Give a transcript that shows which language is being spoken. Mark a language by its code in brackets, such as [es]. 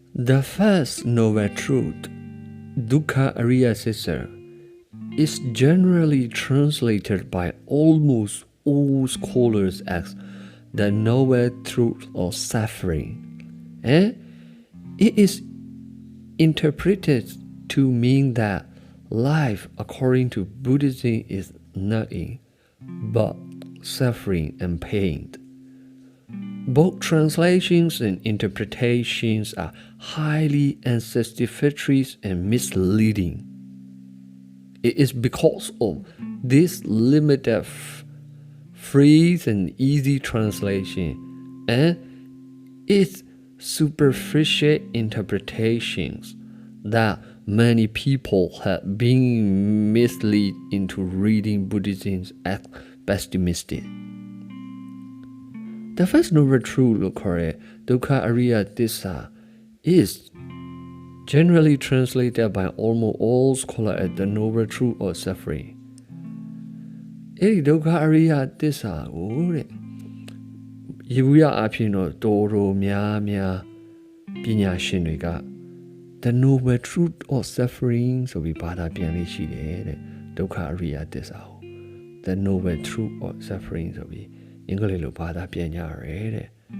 [en] The first noble truth ဒုက္ခအရိယသစ္စာ is generally translated by almost all scholars as the noble truth of suffering and it is interpreted to mean that life according to Buddhism is nothing but suffering and pain. Both translations and interpretations are highly unsatisfactory and misleading. It is because of this limited free and easy translation and its superficial interpretations that many people have been misled into reading Buddhism as pessimistic. The first noble truth, Dukkha Ariya Dissa, is generally translated by almost all scholars as the noble truth of suffering. [my] အဲ့ဒီဒုက္ခအရိယသစ္စာကိုတဲ့ယေဘုယအဖြစ်တော့တော်များပညာရှင်တွေက the noble truth of suffering ဆိုပြီးဘာသာပြန်လေးရှိတယ်တဲ့ဒုက္ခအရိယသစ္စာကို the noble truth of suffering ဆိုပြီးအင်္ဂလိပ်လိုဘာသာပြန်ကြရတယ်တဲ့